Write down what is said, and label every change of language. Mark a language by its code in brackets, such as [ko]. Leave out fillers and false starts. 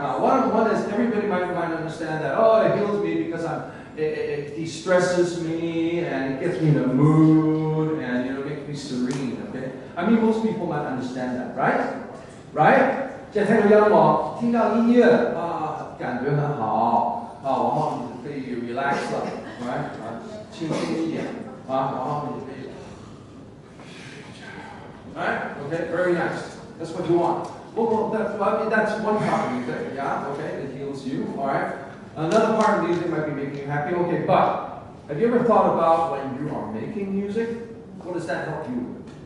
[en] Now one is everybody might understand that. Oh, it heals me because it de-stresses me and it gets me in a mood and makes me serene. Okay. I mean most people might understand that, right? Right? [yue] 即係聽到音樂，聽到音樂啊，感覺很好啊，然後你可以 relax 了 ，right？輕鬆一點啊，然後你可以 ，right? [en] Okay, very nice. That's what you want. Well, that's one part of music, yeah. Okay, it heals you. All right. Another part of music might be making you happy. Okay, but have you ever thought about when you are making music? What does that help you with?